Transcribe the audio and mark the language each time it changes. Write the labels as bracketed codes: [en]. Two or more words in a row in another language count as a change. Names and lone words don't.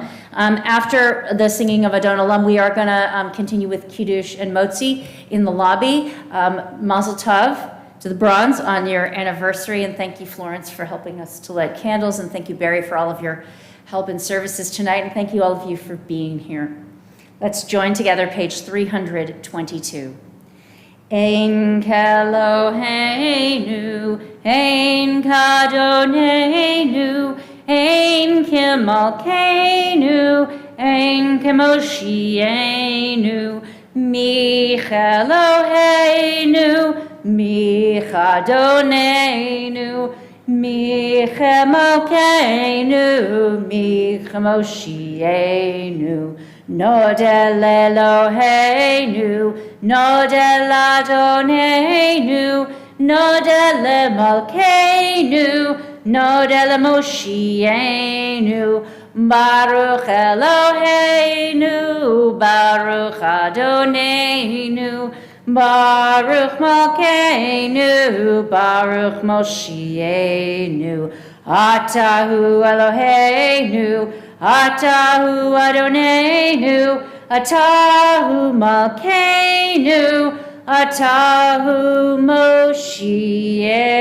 [en] After the singing of Adon Olam, we are going to continue with Kiddush and Motzi in the lobby. [yi] מזל טוב [en] to the Bronze on your anniversary, and thank you, Florence, for helping us to light candles, and thank you, Barry, for all of your help in services tonight, and thank you all of you for being here. Let's join together page 322. [he] אין כאלהינו, אין כאדונינו, אין כמלכנו, אין כמושיענו, מי כאלהינו, מי כאדונינו, מי כמלכנו, מי כמושיענו, נודה לאלהינו, נודה לאדונינו, נודה למלכנו, נודה למושיענו, ברוך אלהינו, ברוך אדונינו, ברוך מלכנו, ברוך מושיענו, אתה הוא אלהינו, אתה הוא אדונינו, אתה הוא מלכנו, אתה הוא מושיענו.